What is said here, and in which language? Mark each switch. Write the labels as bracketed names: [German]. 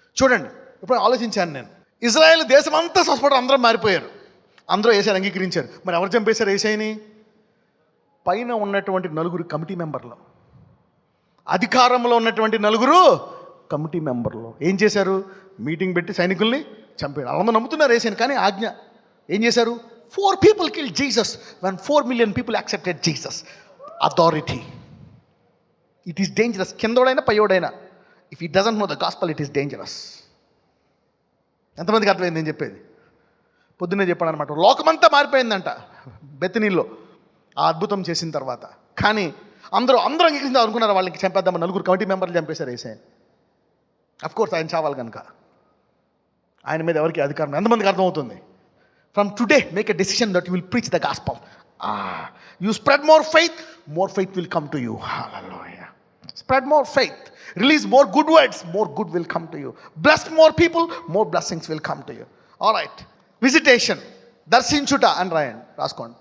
[Telugu] చూడండి, ఇప్పుడు ఆలోచించాను నేను. ఇజ్రాయెల్ దేశం అంతా స్వస్థపడి అందరూ మారిపోయారు, అందరూ ఏసైని అంగీకరించారు. మరి ఎవరు చంపేశారు ఏసైని? పైన ఉన్నటువంటి 9 కమిటీ మెంబర్లు, అధికారంలో ఉన్నటువంటి 9 కమిటీ మెంబర్లు ఏం చేశారు? మీటింగ్ పెట్టి సైనికుల్ని చంపారు. అందరూ నమ్ముతున్నారు ఏసైని, కానీ ఆజ్ఞ ఏం చేశారు? [English] 4 people killed Jesus when 4 million people accepted Jesus. Authority. It is dangerous. [Telugu] కిందోడైనా పయ్యోడైనా, [English] if he doesn't know the gospel, it is dangerous. [Telugu] ఎంతమందికి అర్థమైంది నేను చెప్పేది? పొద్దున్నే చెప్పాడు అనమాట. లోకమంతా మారిపోయిందంట బెతనీలో ఆ అద్భుతం చేసిన తర్వాత. కానీ అందరూ అంగీకరించి అనుకున్నారు వాళ్ళకి చంపేద్దామని. 9 కమిటీ మెంబర్లు చంపేశారు ఏసైని. అఫ్కోర్స్ ఆయన చావాలి కనుక ఆయన మీద ఎవరికి అధికారం. ఎంతమందికి అర్థమవుతుంది? [English] From today, make a decision that you will preach the gospel. You spread more faith will come to you. Hallelujah. Spread more faith. Release more good words, more good will come to you. Bless more people, more blessings will come to you. All right. Visitation. Darsinchuta and Ryan. Raskond.